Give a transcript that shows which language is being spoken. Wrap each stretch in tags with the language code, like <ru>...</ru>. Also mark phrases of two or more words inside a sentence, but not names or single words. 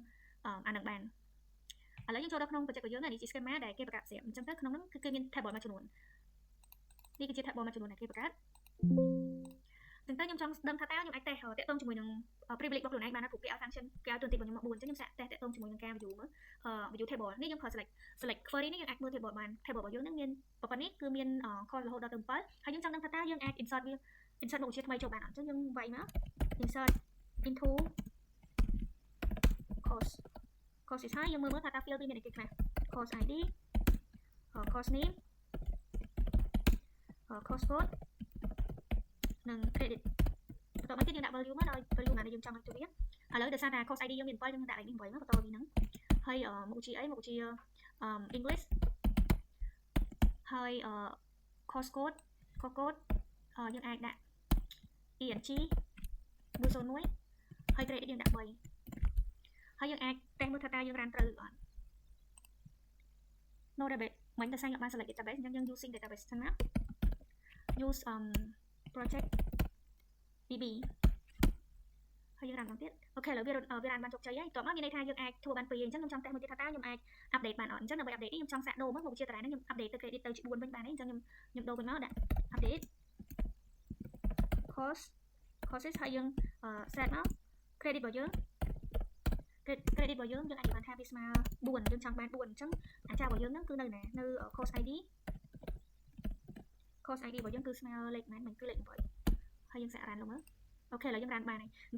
<km>អានឹងបានឥឡូវយើងចូលដល់ក្នុង project របស់យើងនេះជា schema ដែលគេបង្កើតស្រាប់អញ្ចឹងទៅក្នុងហ្នឹងគឺគេមាន table មួយចំនួននេះគឺជា table មួយចំនួនដែលគេបង្កើតចឹងទៅខ្ញុំចង់ដឹងថាតើខ្ញុំអាច test តាក់ទងជាមួយនឹង privilege របស់ខ្លួនឯងបានណាព្រោះគេឲ្យ function គេឲ្យតួនាទីរបស់ខ្ញុំមក4អញ្ចឹងខ្ញុំសាក test តាក់ទងជាមួយនឹងការ view មើល</km> <en>view table</en> <km>នេះខ្ញុំប្រើ</km> <en>select query</en> <km>នេះយើងអាចមើល table បាន table របស់យើងនឹងមានប៉ុណ្ណេះគឺមាន call រហូតដល់ទៅ7ហើយយើងចង់ដឹងថាតើយើងអាច insert មកឧទាហរណ៍ថ្មីចូលបានអត់អញ្ចឹងយើងវាយមក</km> <en>insert into course is</en> <km>ហើយយើងមើលថាតើ field វាមានអីគេខ្លះ</km> <en>course ID course name course code</en> <km>និង credit បន្តមកទៀតយើងដាក់ value មកដល់ value ណាដែលយើងចង់ឲ្យទៅវាឥឡូវដោយសារតែ</km> <en>course ID</en> <km>យើងមាន7យើងដាក់ like នេះ8មកបន្តពីហ្នឹងហើយមុខវិជ្ជាអីមុខវិជ្ជា English ហើយ</km> <en>course code</en> <km>យើងអាចដាក់ ENG 101ហើយ credit យើងដាក់3ហើយយើងអាច test មើលថាតើយើង run ត្រូវឬអត់</km> <en>no database</en> <km>មិនតែខ្ញុំបាន</km> <en>select database</en> <km>អញ្ចឹងយើង</km> <en>using database</en> <km>សិនណា</km> <en>use project DB</en> <km>ហើយយើង run មកទៀតអូខេឥឡូវវា run បានជោគជ័យហើយតោះមកមានន័យថាយើងអាចធ្វើបាន2អញ្ចឹងខ្ញុំចង់ test មើលទៀតថាតើខ្ញុំអាច update បានអត់អញ្ចឹងដើម្បី update នេះខ្ញុំចង់សាកដូរមកមុខវិជ្ជាតារាងនេះខ្ញុំ update ទៅ credit ទៅជា4វិញបានទេអញ្ចឹងខ្ញុំដូរវិញមកដាក់ update courses ហើយយើង set មក credit របស់យើង credit របស់យើងអាចនិយាយបានថាវាស្មើ4យើងចង់បាន4អញ្ចឹងអាចរបស់យើងហ្នឹងគឺនៅណានៅ</km> <en>course ID</en> <km>របស់យើងគឺស្មើលេខប៉ុន្មានមិនគឺលេខ8ហើយយើងសាក run លោកមើលអូខេឥឡូវយើង run បានហើយអញ្ចឹង</km>